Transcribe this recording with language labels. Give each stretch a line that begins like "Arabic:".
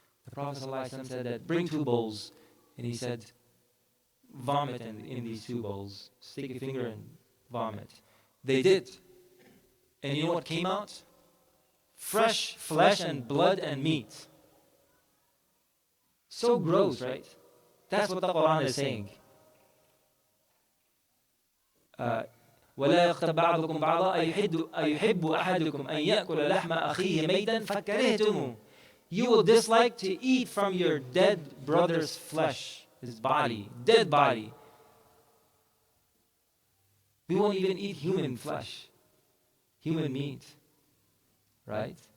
English: The Prophet ﷺ said that bring 2 bowls. And he said, vomit in these 2 bowls. Stick a finger and vomit. They did. And you know what came out? Fresh flesh and blood and meat. So gross, right? That's what the Quran is saying.
Arabic: ولا يغتب بعضكم بعضا أيحب أحدكم أن يأكل لحم أخيه ميتا فكرهتموه.
English: You will dislike to eat from your dead brother's flesh, his body, dead body. We won't even eat human flesh, human meat, right?